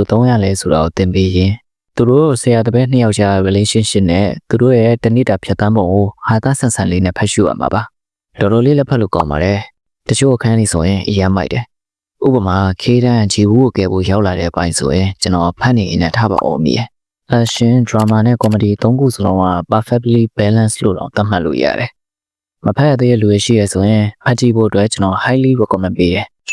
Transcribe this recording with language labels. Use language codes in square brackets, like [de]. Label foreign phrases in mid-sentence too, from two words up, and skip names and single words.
[my] သုံးရလဲဆိုတာကိုသင်ပေးရင်သူတို့ဆရာတပည့်နှစ်ယောက်ကြား relationship နဲ့သူတို့ရဲ့တဏိတာဖြတ်သန်းပုံကိုဟာသဆန်ဆန်လေးနဲ့ဖတ်ရှုရမှာပါတော်တော်လေးလက်ဖတ်လို့ကောင်းပါတယ်တချို့အခန်းလေးဆိုရင်အရမ်းမိုက်တယ်ဥပမာခေဒန်ချီဝူကိုကဲဖို့ရောက်လာတဲ့အပိုင်းဆိုရင်ကျွန်တော်ဖတ်နေနေထားပါအောင်မြည် [en] action drama [my] နဲ့ comedy သုံးခုစလုံးက [en] perfectly balanced [my] လို့တော့သတ်မှတ်လို့ရတယ်မဖတ်ရသေးတဲ့လူတွေရှိရဆိုရင်ဖတ်ကြည့်ဖို့အတွက်ကျွန်တော် [en] highly recommend [my] ပေးတယ်